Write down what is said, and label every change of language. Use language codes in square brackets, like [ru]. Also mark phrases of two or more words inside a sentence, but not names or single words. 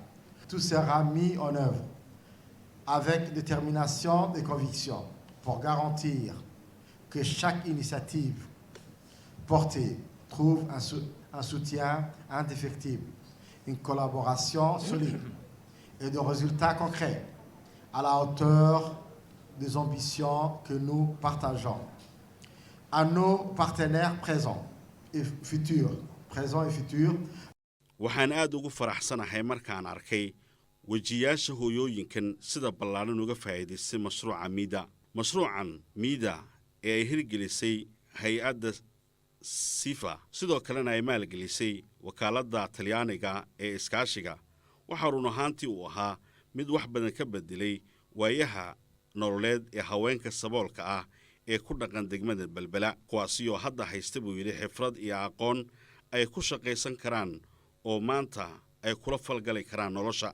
[fr] Tout sera mis en œuvre avec détermination et conviction pour garantir que chaque initiative portée trouve un soutien indéfectible, une collaboration solide et des résultats concrets à la hauteur des ambitions que nous partageons. À nos partenaires présents et futurs, présents et futurs. [so] waxaan aad ugu faraxsanahay markaan arkay wejiyaasha hooyooyinkan sida ballaaran uga faa'iidaystay mashruuca miida. mashruucan miida ee ay hirgelisay hay-adda sifa sidoo kalena ay maalgelisay wakaaladda talyaaniga ee iskaashiga waxaa run ahaantii uu ahaa mid wax badan ka bedelay waayaha nololeed ee haweenka saboolka ah ee ku dhaqan degmada Balbala kuwaasi oo hadda haysta buu yidhi xifrad iyo aqoon ay ku shaqaysan karaan oo maanta ay kula falgali karaan nolosha.